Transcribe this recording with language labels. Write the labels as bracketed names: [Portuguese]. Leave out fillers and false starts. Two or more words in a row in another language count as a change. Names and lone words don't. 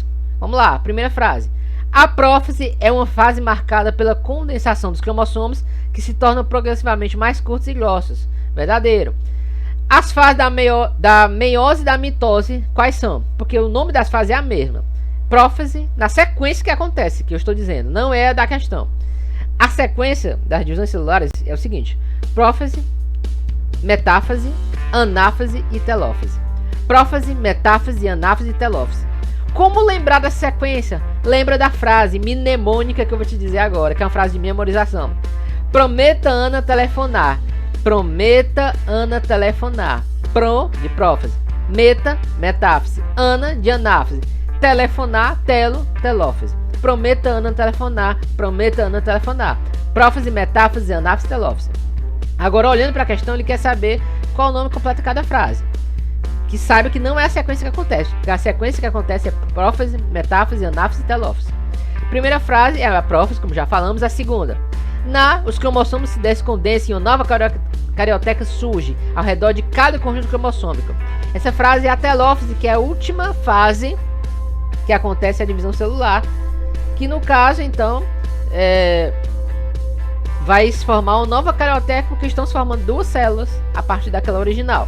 [Portuguese] Vamos lá, primeira frase. A prófase é uma fase marcada pela condensação dos cromossomos que se tornam progressivamente mais curtos e grossos. Verdadeiro. As fases da meiose e da mitose, quais são? Porque o nome das fases é a mesma. Prófase, na sequência que acontece, que eu estou dizendo, não é a da questão. A sequência das divisões celulares é o seguinte: prófase, metáfase, anáfase e telófase. Prófase, metáfase, anáfase e telófase. Como lembrar da sequência? Lembra da frase mnemônica que eu vou te dizer agora, que é uma frase de memorização. Prometa Ana telefonar. Prometa Ana telefonar. Pro, de prófase. Meta, metáfase. Ana, de anáfase. Telefonar, telófase. Prometa Ana telefonar. Prometa Ana telefonar. Prófase, metáfase, anáfase, telófase. Agora, olhando para a questão, ele quer saber qual o nome completo de cada frase. Que saiba que não é a sequência que acontece. A sequência que acontece é prófase, metáfase, anáfase e telófase. Primeira frase é a prófase, como já falamos. A segunda: os cromossomos se descondensam e uma nova carioteca surge ao redor de cada conjunto cromossômico. Essa frase é a telófase, que é a última fase que acontece a divisão celular, que no caso, então, vai se formar uma nova carioteca, porque estão se formando duas células a partir daquela original.